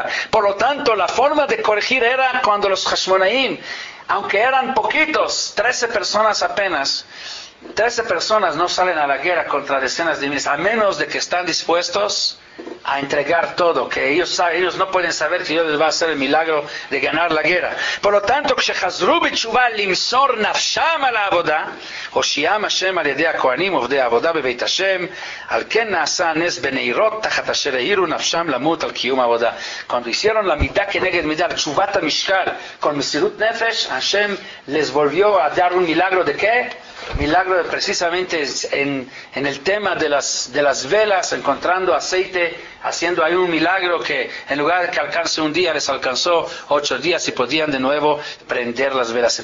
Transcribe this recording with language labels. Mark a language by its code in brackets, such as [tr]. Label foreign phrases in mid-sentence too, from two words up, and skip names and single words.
[es] Por lo tanto, la forma de corregir era cuando los Hashmonaim, aunque eran poquitos, 13 personas apenas, 13 personas no salen a la guerra contra decenas de miles, a menos de que están dispuestos a entregar todo, que ellos no pueden saber que Dios les va a hacer el milagro de ganar la guerra. Por lo tanto, [he] כשחזרו בתשובה למסור נפשם על העבודה, הושיעם השם על ידי הכהנים עובדי העבודה בבית השם, על כן נעשה הנס בנהירות תחת אשר העירו נפשם למות על קיום העבודה. [es] Cuando hicieron la [he] מידה כנגד מידה, תשובת המשקל, [es] con [he] מסירות נפש, [es] Hashem les volvió a dar un milagro de ¿qué? Milagro de precisamente en el tema de las velas, encontrando aceite, haciendo ahí un milagro que en lugar de que alcance un día, les alcanzó 8 días y podían de nuevo prender las velas.